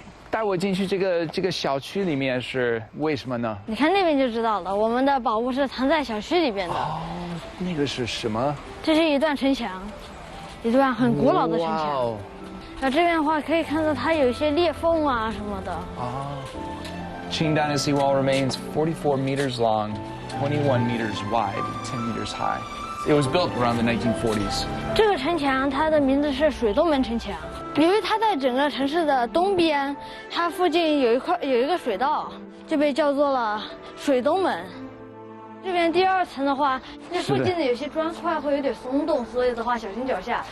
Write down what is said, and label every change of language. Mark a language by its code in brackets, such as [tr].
[zh] 带我进去这个小区里面是为什么呢？你看那边就知道了，我们的宝物是藏在小区里边的。哦，那个是什么？这是一段城墙，一段很古老的城墙。哇哦。那这边的话可以看到它有一些裂缝啊什么的。啊。 [en] Qing Dynasty Wall remains 44 meters long, 21 meters wide, 10 meters high. It was built around the 1940s. [zh] 这个城墙它的名字是水东门城墙，由于它在整个城市的东边，它附近有一个水道，就被叫做了水东门。这边第2层的话，那附近的有些砖块会有点松动，所以的话小心脚下。